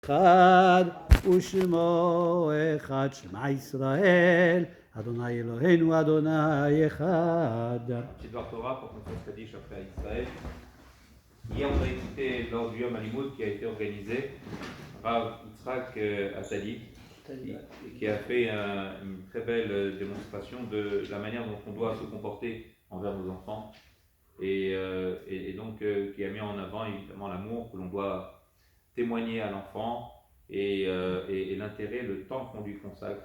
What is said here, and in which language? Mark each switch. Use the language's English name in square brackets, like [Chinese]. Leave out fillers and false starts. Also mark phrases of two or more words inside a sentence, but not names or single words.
[Hebrew] אחד ושמו אחד, שמע ישראל, אדוני אלוהינו, אדוני אחד. [French] Petit devoir Torah pour qu'on fasse Kaddish après Israël. Hier, on a écouté lors du [Hebrew] יום הלימוד [French] qui a été organisé, Rav Yitzhak Attali, qui a fait une très belle démonstration de la manière dont on doit se comporter envers nos enfants et donc qui a mis en avant évidemment l'amour que l'on doit témoigner à l'enfant et l'intérêt, le temps qu'on lui consacre.